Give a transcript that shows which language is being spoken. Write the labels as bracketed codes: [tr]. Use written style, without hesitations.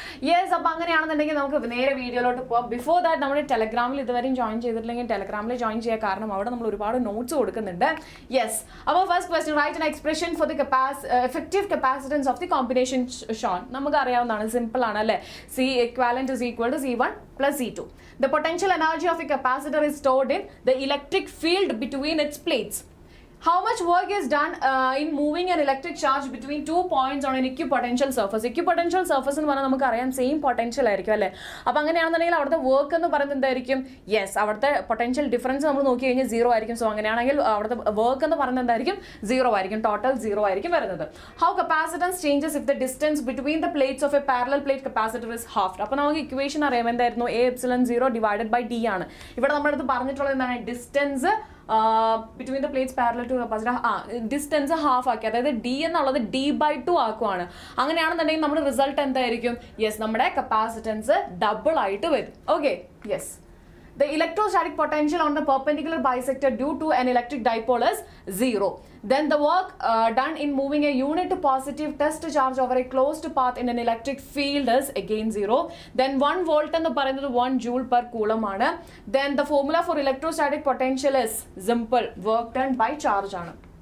[ml] Yes, അപ്പോൾ അങ്ങനെയാണെന്നുണ്ടെങ്കിൽ നമുക്ക് നേരെ വീഡിയോയിലോട്ട് പോകാം. ബിഫോർ ദാറ്റ് നമ്മുടെ ടെലഗ്രാമിൽ ഇതുവരെയും ജോയിൻ ചെയ്തിട്ടില്ലെങ്കിൽ ടെലഗ്രാമിൽ ജോയിൻ ചെയ്യുക, കാരണം അവിടെ നമ്മൾ ഒരുപാട് നോട്ട്സ് കൊടുക്കുന്നുണ്ട്. [en] Yes, അപ്പോൾ first question, write an expression for the effective capacitance of the combination shown. [ml] നമുക്ക് അറിയാവുന്നതാണ്, സിമ്പിൾ ആണ് അല്ലേ. [en] C equivalent is equal to C1 plus C2. The potential energy of a capacitor is stored in the electric field between its plates. How much work is done in moving an electric charge between 2 points on an equipotential surface? [ml] Equipotential surface എന്ന് പറഞ്ഞാൽ നമുക്കറിയാം same potential ആയിരിക്കും അല്ലേ. അപ്പോൾ അങ്ങനെയാണെന്നുണ്ടെങ്കിൽ അവിടുത്തെ work എന്ന് പറയുന്നത് എന്തായിരിക്കും? യെസ്, അവിടുത്തെ പൊട്ടൻഷ്യൽ ഡിഫറൻസ് നമ്മൾ നോക്കി കഴിഞ്ഞാൽ 0 ആയിരിക്കും. സോ അങ്ങനെയാണെങ്കിൽ അവിടുത്തെ വർക്ക് എന്ന് പറയുന്നത് എന്തായിരിക്കും? 0 ആയിരിക്കും. ടോട്ടൽ 0 ആയിരിക്കും വരുന്നത്. [en] How capacitance changes if the distance between the plates of a parallel plate capacitor is halved? [ml] അപ്പോൾ നമുക്ക് ഇക്വേഷൻ അറിയാം, എന്തായിരുന്നു? [en] A epsilon 0 divided by D ആണ്. [ml] ഇവിടെ നമ്മുടെ അടുത്ത് പറഞ്ഞിട്ടുള്ളത് എന്താണ്? [en] distance between the plates parallel to capacitor distance [ml] half ആക്കി, അതായത് ഡി എന്നുള്ളത് D/2 ആക്കുവാണ്. അങ്ങനെയാണെന്നുണ്ടെങ്കിൽ നമ്മുടെ റിസൾട്ട് എന്തായിരിക്കും? യെസ്, നമ്മുടെ കപ്പാസിറ്റൻസ് ഡബിൾ ആയിട്ട് വരും. Okay, yes. [en] The electrostatic potential on the perpendicular bisector due to an electric dipole is 0. Then the work done in moving a unit positive test charge over a closed path in an electric field is again 0. Then 1 volt എന്ന് പറയുന്നത് 1 joule per coulomb ആണ്. Then the formula for electrostatic potential is simple, work done by charge ആണ്.